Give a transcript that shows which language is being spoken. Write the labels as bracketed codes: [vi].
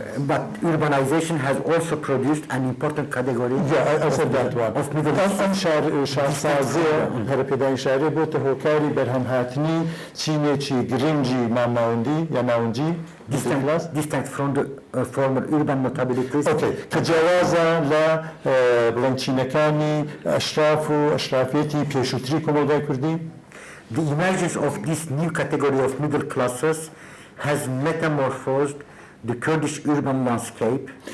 [en] but urbanization has also produced an important category of middle [ckb] ئەم شارسازیە هەرەپێدانی شارێ بۆتە هۆکاری بەرهەمهاتنی چینێکی گرنگی مامناوەندی یا ناوەندی [en] distinct from the former urban notabilities. [ckb] کە جیاوازە لە بڵێن چینەکانی ئەشراف و ئەشرافیەتی پێشووتری کۆمەلگای کوردی. [en] The emergence of this new category of middle classes has metamorphosed the Kurdish urban landscape.